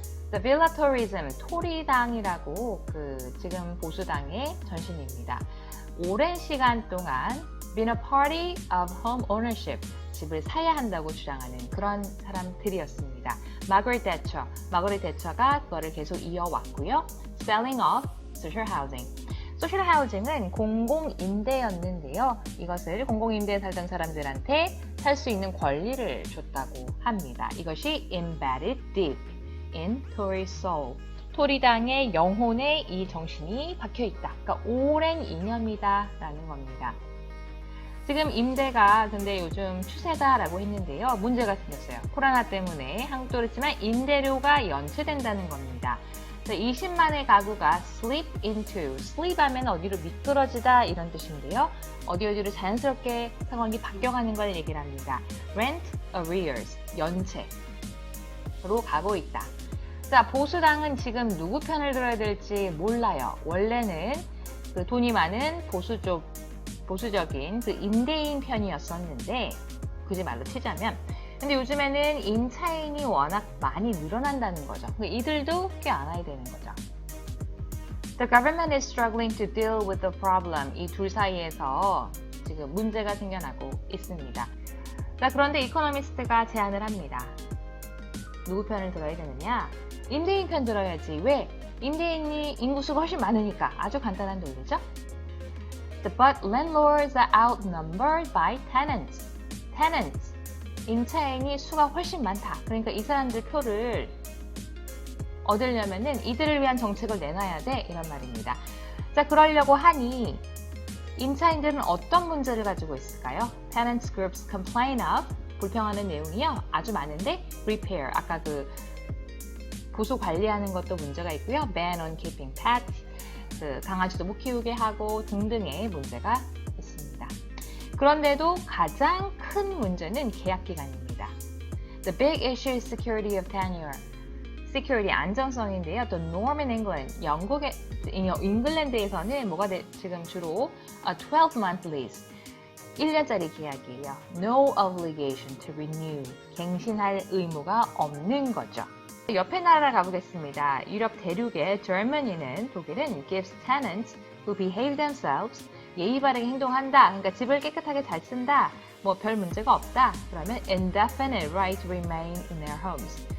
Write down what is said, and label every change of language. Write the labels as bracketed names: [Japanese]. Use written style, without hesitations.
[English] The Villa Tourism, [Korean] 토리당이라고 지금 보수당의 전신입니다. 오랜 시간 동안 [English] been a party of home ownership, [Korean] 집을 사야 한다고 주장하는 그런 사람들이었습니다. 마거릿 대처가 그거를 계속 이어왔고요. [English] Selling off social housing. [Korean] 소셜 하우징은 공공임대였는데요. 이것을 공공임대에 살던 사람들한테 살 수 있는 권리를 줬다고 합니다. 이것이 [English] embedded deep in Tory soul. [Korean] 토리당의 영혼에 이 정신이 박혀있다. 그러니까 오랜 이념이다라는 겁니다. 지금 임대가 근데 요즘 추세다라고 했는데요. 문제가 생겼어요. 코로나 때문에 한국도 그렇지만 임대료가 연체된다는 겁니다. 20만의 가구가 [English] slip into, [Korean] sleep 하면 어디로 미끄러지다 이런 뜻인데요. 어디로 자연스럽게 상황이 바뀌어가는 걸 얘기를 합니다. [English] Rent arrears, [Korean] 연체로 가고 있다. 자, 보수당은 지금 누구 편을 들어야 될지 몰라요. 원래는 돈이 많은 보수적인 임대인 편이었었는데 굳이 말로 치자면 근데 요즘에는 임차인이 워낙 많이 늘어난다는 거죠. 이들도 꽤 알아야 되는 거죠. [English] The government is struggling to deal with the problem. [Korean] 이 둘 사이에서 지금 문제가 생겨나고 있습니다. 자, 그런데 이코노미스트가 제안을 합니다. 누구 편을 들어야 되느냐? 임대인 편 들어야지. 왜? 임대인이 인구수가 훨씬 많으니까. 아주 간단한 논리죠. [English] But landlords are outnumbered by tenants. Tenants. [Korean] 임차인이 수가 훨씬 많다. 그러니까 이 사람들 표를 얻으려면은 이들을 위한 정책을 내놔야 돼. 이런 말입니다. 자, 그러려고 하니 임차인들은 어떤 문제를 가지고 있을까요? [English] Tenants groups complain of [Korean] 불평하는 내용이요. 아주 많은데 repair 아까 그 보수 관리하는 것도 문제가 있고요. [English] ban on keeping pets [Korean] 그 강아지도 못 키우게 하고 등등의 문제가 있습니다. 그런데도 가장 큰 문제는 계약 기간입니다. [English] The big issue is security of tenure. [Korean] security 안정성인데요. [English] The norm in England [Korean] 영국의 잉글랜드에서는 뭐가 지금 주로 [English] a 12-month lease [Korean] 1년짜리 계약이에요. [English] No obligation to renew [Korean] 갱신할 의무가 없는 거죠. 옆에 나라를 가보겠습니다. 유럽 대륙의 Germany는 독일은 [English] gives tenants who behave themselves [Korean] 예의 바르게 행동한다. 그러니까 집을 깨끗하게 잘 쓴다. 뭐 별 문제가 없다. [English] 그러면 indefinite right to remain in their homes.